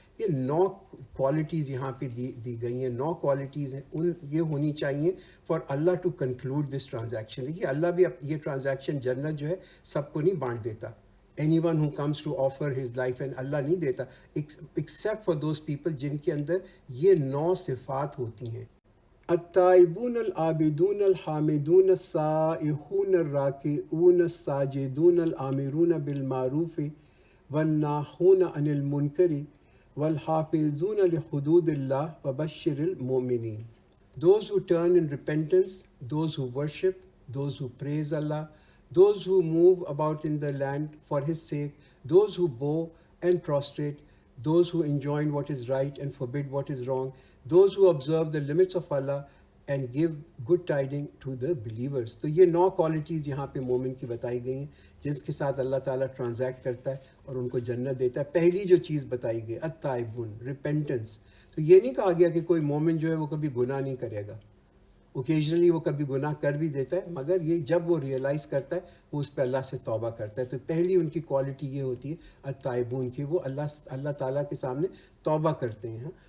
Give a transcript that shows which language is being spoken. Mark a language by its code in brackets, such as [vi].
[ur] یہ 9 کوالٹیز یہاں پہ دی گئی ہیں, 9 کوالٹیز ہیں. یہ ہونی چاہیے [en] For Allah to conclude this transaction. [ur] دیکھیے اللہ بھی یہ ٹرانزیکشن جنت جو ہے سب کو نہیں بانٹ دیتا. [en] anyone who comes to offer his life, and Allah [ur] نہیں دیتا [en] except for those people [ur] جن کے اندر یہ 9 صفات ہوتی ہیں. [ar] التائبون العابدون الحامدون السائحون الراکعون الساجدون الآمرون بالمعروف والناہون عن المنکر والحافظون لحدود اللہ وبشر المؤمنین. [en] Those who turn in repentance, those who worship, those who praise Allah, those who move about in the land for his sake, those who bow and prostrate, those who enjoin what is right and forbid what is wrong, those who observe the limits of Allah and give good tidings to the believers. [ur] تو یہ 9 qualities یہاں پہ مومن کی بتائی گئی ہیں جس کے ساتھ اللہ تعالیٰ ٹرانزیکٹ کرتا ہے اور ان کو جنت دیتا ہے. پہلی جو چیز بتائی گئی التائبون, ریپینٹنس. تو یہ نہیں کہا گیا کہ کوئی مومن جو ہے وہ کبھی گناہ نہیں کرے گا. اوکیجنلی وہ کبھی گناہ کر بھی دیتا ہے, مگر یہ جب وہ ریئلائز کرتا ہے وہ اس پہ اللہ سے توبہ کرتا ہے. تو پہلی ان کی کوالٹی یہ ہوتی ہے التائبون کی, وہ اللہ تعالیٰ کے سامنے توبہ کرتے ہیں.